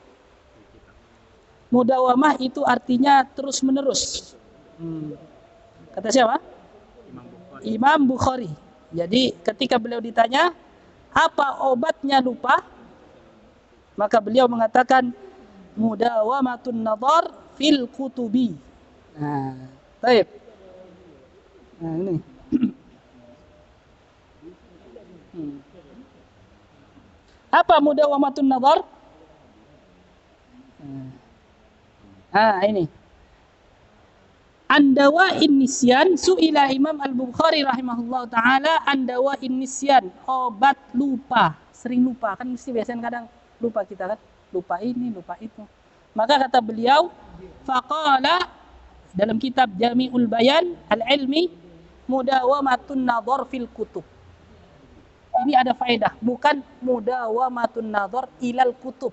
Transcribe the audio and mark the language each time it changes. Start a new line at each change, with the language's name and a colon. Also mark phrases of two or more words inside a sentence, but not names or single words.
Indonesian: Mudawamah itu artinya terus menerus. Kata siapa? Imam Bukhari. Jadi ketika beliau ditanya apa obatnya lupa, maka beliau mengatakan
Arabic: مداومة النظر في الكتب.
Indonesian: Nah, baik. Nah, ini.
Arabic: Apa مداومة النظر?
Indonesian: Ini.
Arabic: عن دواء النسيان سئل الإمام البخاري رحمه الله تعالى عن دواء النسيان,
Indonesian: obat lupa, sering lupa, kan mesti biasanya kadang lupa kita kan, lupa ini, lupa itu. Maka kata beliau, faqala, dalam kitab Jami'ul Bayan Al-Ilmi,
Arabic: مداومة النظر في الكتب.
Indonesian: Ini ada faedah, bukan
Arabic: مداومة النظر إلى الكتب.